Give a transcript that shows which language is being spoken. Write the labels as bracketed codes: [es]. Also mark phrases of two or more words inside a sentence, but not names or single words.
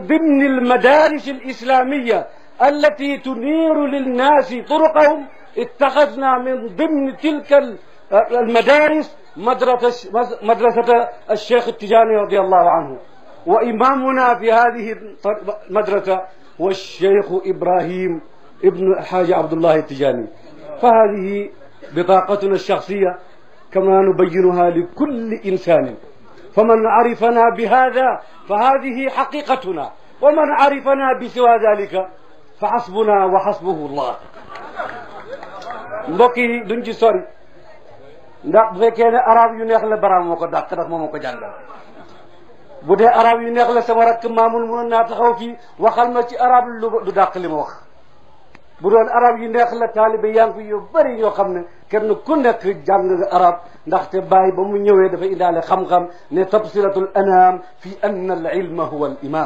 [ar] ضمن المدارس الإسلامية التي تنير للناس طرقهم، اتخذنا من ضمن تلك المدارس مدرسة الشيخ التجاني رضي الله عنه، وإمامنا في هذه المدرسة هو الشيخ إبراهيم ابن الحاج عبد الله التجاني. فهذه بطاقتنا الشخصية كما نبينها لكل إنسان، فمن عرفنا بهذا فهذه حقيقتنا، ومن عرفنا بسوى ذلك فحسبنا وحسبه الله. [wo] mbokk yi duñ ci sori ndax bu fekkee ne arab yu neex la baraam moo ko dàq ndax moom moo ko jàngal. bu dee arab yu neex la sama rakk maamul mënoon naa taxaw fii waxal ma ci arab lu dàq li ma wax. bu doon arab yu neex la taalibe yaa ngi fi yu bëri yoo xam ne kenn ku nekk jàng nga arab, ndaxte bàyyi ba mu ñëwee dafa indaale xam-xam ne [ar] تبصرة الأنام في أن العلم هو الإمام.